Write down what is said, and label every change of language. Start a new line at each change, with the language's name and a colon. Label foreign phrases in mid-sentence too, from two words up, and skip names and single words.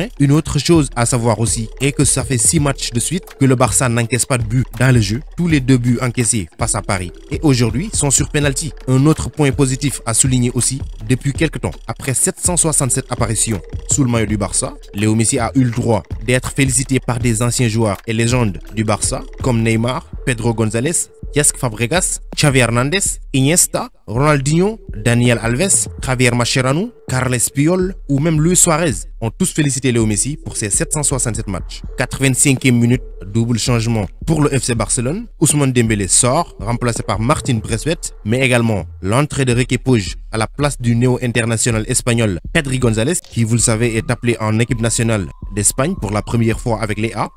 French: Une autre chose à savoir aussi est que ça fait 6 matchs de suite que le Barça n'encaisse pas de but dans le jeu. Tous les 2 buts encaissés face à Paris et aujourd'hui sont sur penalty. Un autre point positif à souligner aussi, depuis quelques temps, après 767 apparitions sous le maillot du Barça, Léo Messi a eu le droit d'être félicité par des anciens joueurs et légendes du Barça comme Neymar, Pedro González, Cesc Fabregas, Xavi Hernandez, Iniesta, Ronaldinho, Daniel Alves, Javier Mascherano, Carles Puyol ou même Luis Suarez ont tous félicité Léo Messi pour ses 767 matchs. 85e minute, double changement pour le FC Barcelone. Ousmane Dembélé sort, remplacé par Martin Braithwaite, mais également l'entrée de Riqui Puig à la place du néo-international espagnol Pedri González, qui vous le savez est appelé en équipe nationale d'Espagne pour la première fois avec les A.